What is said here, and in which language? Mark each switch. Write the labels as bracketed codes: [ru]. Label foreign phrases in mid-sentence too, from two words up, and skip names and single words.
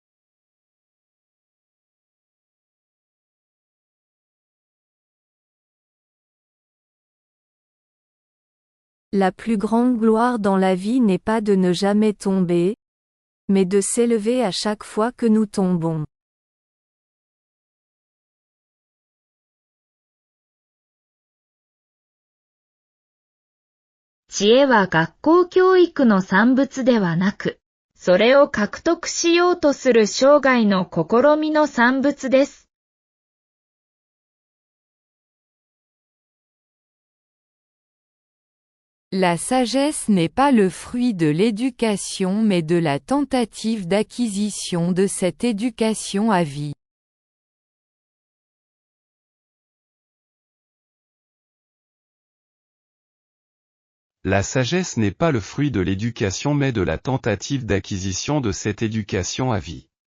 [fr] La plus grande gloire dans la vie n'est pas de ne jamais tomber, mais de s'élever à chaque fois que nous tombons. [ja] 知恵は学校教育の産物ではなく、それを獲得しようとする生涯の試みの産物です。 [fr] La sagesse n'est pas le fruit de l'éducation mais de la tentative d'acquisition de cette éducation à vie. La sagesse n'est pas le fruit de l'éducation mais de la tentative d'acquisition de cette éducation à vie.